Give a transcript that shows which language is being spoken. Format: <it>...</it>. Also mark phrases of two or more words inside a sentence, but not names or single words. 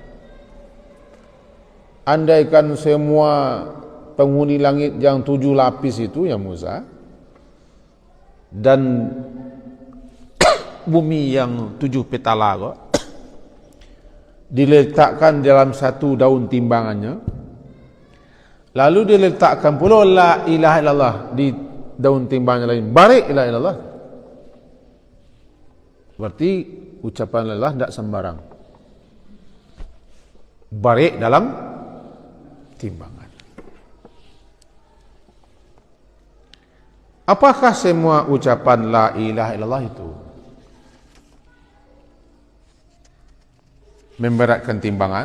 <id>Andaikan semua penghuni langit yang 7 lapis itu ya Musa, dan bumi yang 7 petala diletakkan dalam satu daun timbangannya, lalu diletakkan pula</id> <ar>لا إله إلا الله</ar> <id>di daun timbangnya lain,</id> <ar>barik لا إله إلا الله,</ar> <id>berarti ucapan</id> <ar>لا إله</ar> <id>tidak sembarang, barik dalam timbangan. Apakah semua ucapan</id> <ar>لا إله إلا الله</ar> <id>itu memberatkan timbangan?</id>